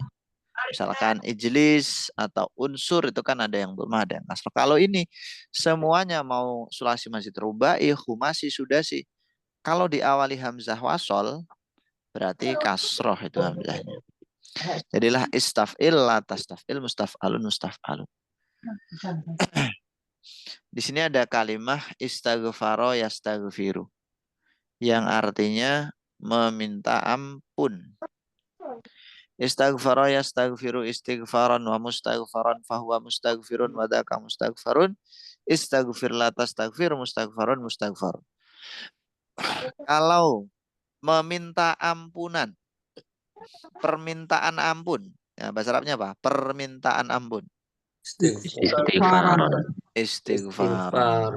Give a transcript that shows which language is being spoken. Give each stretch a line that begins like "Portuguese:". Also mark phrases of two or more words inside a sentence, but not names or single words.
Indonesian: Misalkan ijlis atau unsur itu kan ada yang dhammah, ada yang kasroh. Kalau ini semuanya mau
Arabic: ثلاثي مسجد رباعي، خماسي، سداسي.
Indonesian: Kalau diawali
Arabic: همزة وصل,
Indonesian: berarti kasroh itu hamzahnya.
Arabic: Jadilah استفعل، لا تستفعل، مستفعل، مستفعل.
Indonesian: Di sini ada kalimah
Arabic: استغفر يستغفر.
Indonesian: Yang artinya meminta ampun.
Arabic: استغفر يستغفر استغفارا ومستغفرا فهو مستغفر وذاك مستغفر استغفر لا تستغفر مستغفر مستغفر.
Indonesian: Kalau meminta ampunan, permintaan ampun, ya bahasa Arabnya apa? Permintaan ampun. Istighfar. Istighfar.